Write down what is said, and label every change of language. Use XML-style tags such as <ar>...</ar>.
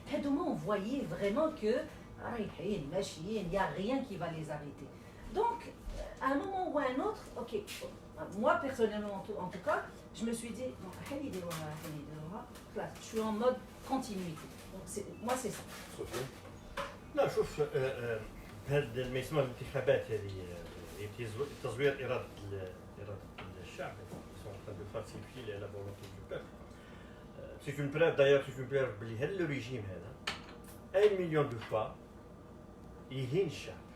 <fr>On voyait vraiment que il n'y a rien qui va les arrêter. Donc à un moment ou à un autre, ok, moi personnellement en tout cas, je me suis dit, je suis en mode continuité. Donc moi c'est ça.</fr> <ar>لا شوف هذا ما يسمى الانتخابات هذه تزوير إرادة الشعب de falsifier la volonté du peuple.</ar> <fr>C'est une preuve d'ailleurs, c'est une preuve بلي هذا le régime هذا 1 مليون de fois يهين الشعب.</fr>